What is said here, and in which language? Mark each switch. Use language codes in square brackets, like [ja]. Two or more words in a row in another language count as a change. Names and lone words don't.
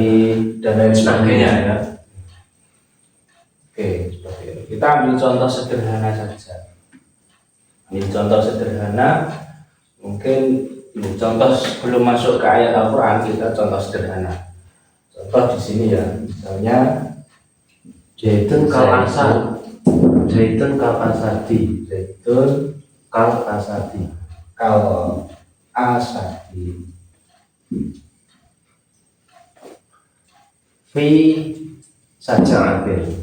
[id] dan lain sebagainya ya. Oke, seperti itu. Kita ambil contoh sederhana saja. Ini contoh sederhana, mungkin ini contoh sebelum masuk ke ayat Al-Quran, kita contoh sederhana. Contoh di sini ya, misalnya [ar] زيتون كالأسد، زيتون كالأسدِ, zaitun كالأسدِ. كالأسدِ في شجاعةٍ,